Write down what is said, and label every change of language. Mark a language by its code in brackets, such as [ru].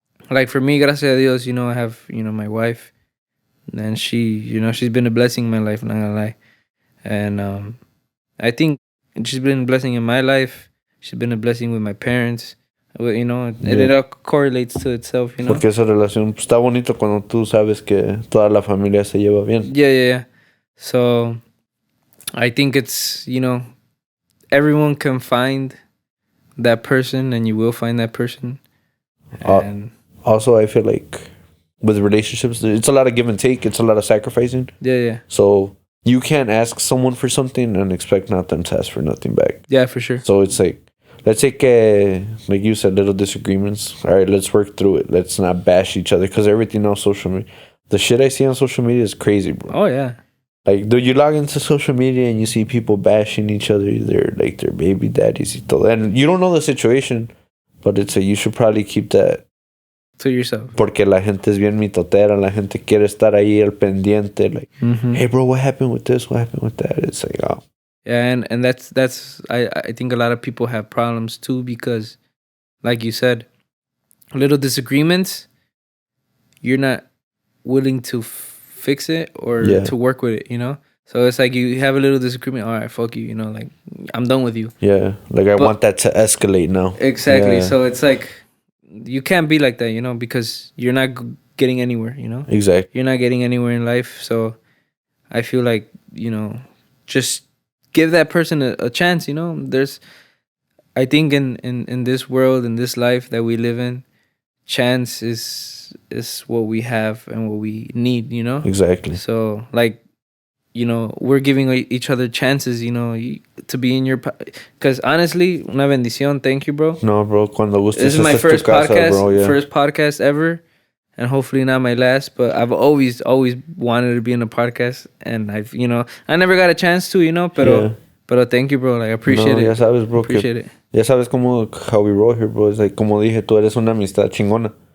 [en] like, for me, [es] gracias a Dios, [en] I have, my wife, and she, she's been a blessing in my life, not gonna lie. And I think she's been a blessing in my life. She's been a blessing with my parents. It all correlates to itself, [es] Porque esa relación está bonito cuando tú sabes que toda la familia se lleva bien. [en] Yeah. So I think it's, everyone can find that person, and you will find that person. And also, I feel like with relationships, it's a lot of give and take. It's a lot of sacrificing. Yeah. So you can't ask someone for something and expect not them to ask for nothing back. Yeah, for sure. So it's like, let's take, like you said, little disagreements. All right, let's work through it. Let's not bash each other, because everything on social media, the shit I see on social media is crazy, bro. Oh, yeah. Like, do you log into social media and you see people bashing each other, their baby daddies [es] y todo. [en] And you don't know the situation, but it's you should probably keep that to yourself. [es] Porque la gente es bien mitotera. La gente quiere estar ahí al pendiente. [en] Like, hey, bro, what happened with this? What happened with that? It's like, oh. Yeah, and that's I think a lot of people have problems too, because, like you said, little disagreements, you're not willing to fix it or to work with it, So it's like you have a little disagreement. All right, fuck you, like, I'm done with you. Yeah, like I want that to escalate now. Exactly. Yeah. So it's like you can't be like that, because you're not getting anywhere, Exactly. You're not getting anywhere in life. So I feel like, just give that person a chance, There's, I think in this world, in this life that we live in, chance is what we have and what we need, Exactly. So, like, we're giving each other chances, to be in your... Because honestly, [es] una bendición. [en] Thank you, bro. [es] No, bro. Cuando gustes. [en] This is my first podcast, bro, yeah. First podcast ever, and hopefully not my last. But I've always wanted to be in a podcast, and I've, I never got a chance to, pero thank you, bro. Like, I appreciate it. [es] Ya sabes, bro. [en] Appreciate it. [es] Ya sabes [en] how we roll here, bro. It's like, [es] como dije, tú eres una amistad chingona.